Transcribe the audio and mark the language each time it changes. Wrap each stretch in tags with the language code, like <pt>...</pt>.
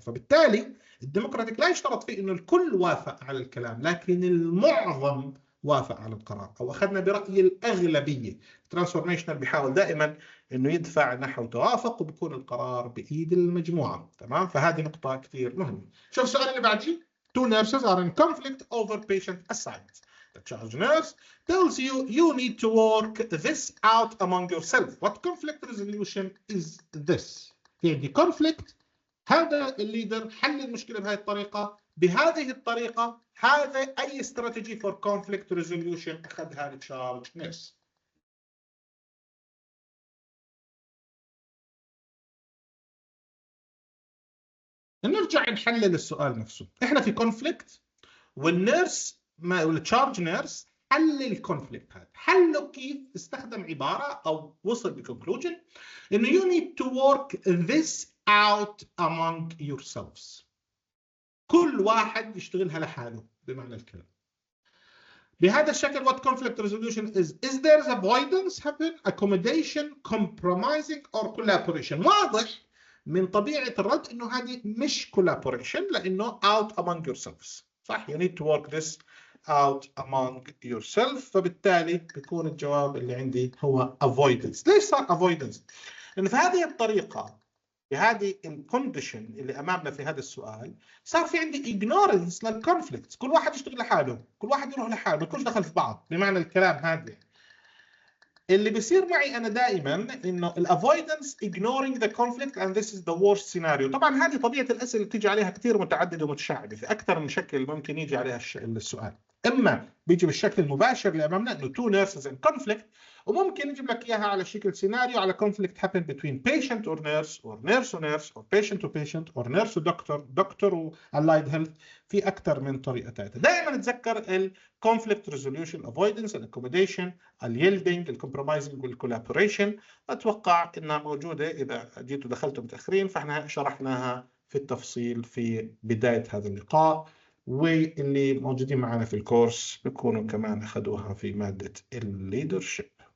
<ar>فبالتالي الديموكراتيك لا يشترط فيه انه الكل وافق على الكلام، لكن المعظم وافق على القرار او اخذنا براي الاغلبيه. الترانسفورميشنال بيحاول دائما انه يدفع نحو توافق وبيكون القرار بايد المجموعه. تمام؟ فهذه نقطه كثير مهمه. شوف السؤال اللي بعديه.</ar> <en>Two nurses are in conflict over patient assignments. The charge nurse tells you need to work this out among yourself. What conflict resolution is this?</en> <ar>في عندي conflict، هذا الليدر حل المشكلة بهذه الطريقة، بهذه الطريقة، هذا أي strategy for conflict resolution أخذها التشارج نيرس. نرجع نحلل السؤال نفسه. احنا في conflict والنيرس والتشارج نيرس حل الكونفليكت هذا. حله كيف؟ استخدم عباره او وصل بكونكلوجن انه</ar> <en>you need to work this out among yourselves.</en> <ar>كل واحد يشتغلها لحاله بمعنى الكلام.</ar> <en>بهذا الشكل what conflict resolution is there avoidance happen, accommodation, compromising or collaboration.</en> <ar>واضح من طبيعه الرد انه هذه مش collaboration لانه out among yourselves.</ar> <en>صح؟ you need to work this out among yourself.</en> <ar>فبالتالي بيكون الجواب اللي عندي هو avoidance. ليش صار avoidance؟ لأن في هذه الطريقة بهذه الكونديشن اللي أمامنا في هذا السؤال صار في عندي ignorance للكونفليكت. كل واحد يشتغل لحاله، كل واحد يروح لحاله، ما يكونش دخل في بعض. بمعنى الكلام هذا اللي بيصير معي انا دائما انه الافويدنس</ar> <en>ignoring the conflict and this is the worst scenario.</en> <ar>طبعا هذه طبيعه الاسئله اللي بتيجي عليها كثير متعدده ومتشعبه، في اكثر من شكل ممكن يجي عليها السؤال. اما بيجي بالشكل المباشر اللي امامنا انه two nurses in conflict، وممكن يجيب لك اياها على شكل سيناريو على</ar> <en>conflict happen between patient or nurse or nurse to nurse or patient to patient or nurse to doctor doctor و allied health.</en> <ar>في اكثر من طريقه ثالثه. دائما تذكر</ar> <en>ال conflict resolution avoidance ال accommodation ال yielding ال compromising وال collaboration.</en> <ar>اتوقع انها موجوده اذا جيتوا دخلتوا متاخرين، فاحنا شرحناها في التفصيل في بدايه هذا اللقاء، واللي موجودين معنا في الكورس بيكونوا كمان اخذوها في ماده الليدرشيب.</ar>